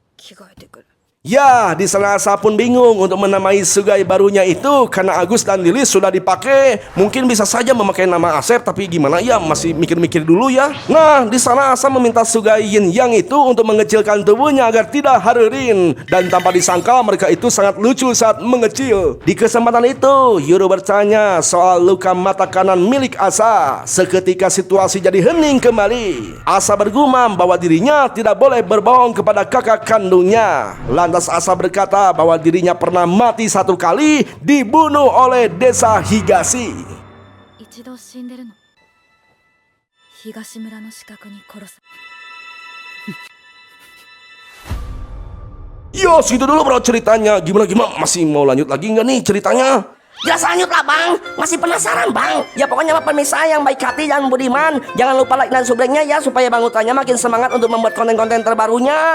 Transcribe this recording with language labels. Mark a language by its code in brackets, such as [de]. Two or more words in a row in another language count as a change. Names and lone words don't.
[ja] 着替えてくる。 [id] Ya, di sana Asa pun bingung untuk menamai Sugai barunya itu karena Agus dan Lilis sudah dipakai. Mungkin bisa saja memakai nama Asep, tapi gimana ya, masih mikir-mikir dulu ya. Nah, di sana Asa meminta Sugai Yin Yang itu untuk mengecilkan tubuhnya agar tidak harerin. Dan tanpa disangka mereka itu sangat lucu saat mengecil. Di kesempatan itu, Yuru bertanya soal luka mata kanan milik Asa. Seketika situasi jadi hening kembali. Asa bergumam bahwa dirinya tidak boleh berbohong kepada kakak kandungnya. Lantas Asa berkata bahwa dirinya pernah mati 1 kali dibunuh oleh desa Higashi. [ja] 一度死んでるの。東村の死角に殺さ。 [id] Yo, segitu dulu bro ceritanya. Gimana masih mau lanjut lagi nggak nih ceritanya? Jelas lanjut lah bang, masih penasaran bang. Ya pokoknya pemirsa yang baik hati dan budiman, jangan lupa like dan subscribe-nya ya, supaya Bang Utanya makin semangat untuk membuat konten-konten terbarunya.